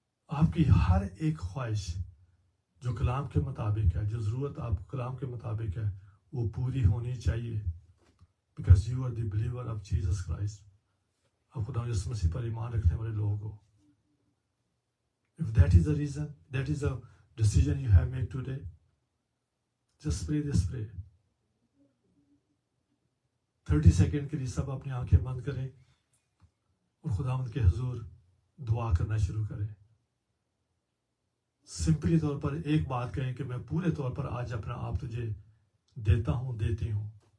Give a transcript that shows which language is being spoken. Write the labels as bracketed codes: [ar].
[hi] आपकी हर एक ख्वाहिश जो कलाम के मुताबिक है, जो ज़रूरत आपको कलाम के मुताबिक है, वो पूरी होनी चाहिए, [en] Because you are the believer of Jesus Christ. [hi] आप खुदा यीशु मसीह पर ईमान रखने वाले लोग हो। [en] If that is the reason, that is the decision you have made today, just pray this prayer. [hi] 30 second के लिए सब अपनी आंखें बंद करें और खुदावंद के हुजूर दुआ करना शुरू करें। सिंपली तौर पर एक बात कहें कि मैं पूरे तौर पर आज अपना आप तुझे देता हूं, देती हूं।